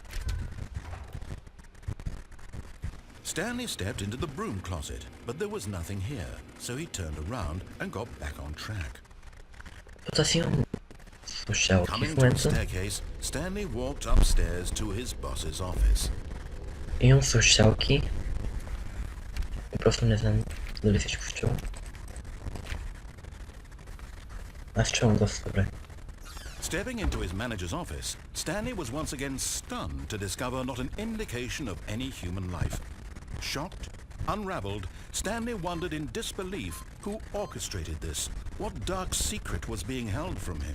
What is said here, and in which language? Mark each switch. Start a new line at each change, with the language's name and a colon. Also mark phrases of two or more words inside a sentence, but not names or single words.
English: Stanley stepped into the broom closet, but there was nothing here, so he turned around and got back on track. Coming to the staircase, Stanley walked upstairs to his boss's office.
Bulgarian: Имам слушалки. Просто не знам дали всичко ще чува. Аз чувам доста добре.
English: Stepping into his manager's office, Stanley was once again stunned to discover not an indication of any human life. Shocked, unraveled, Stanley wondered in disbelief who orchestrated this, what dark secret was being held from him.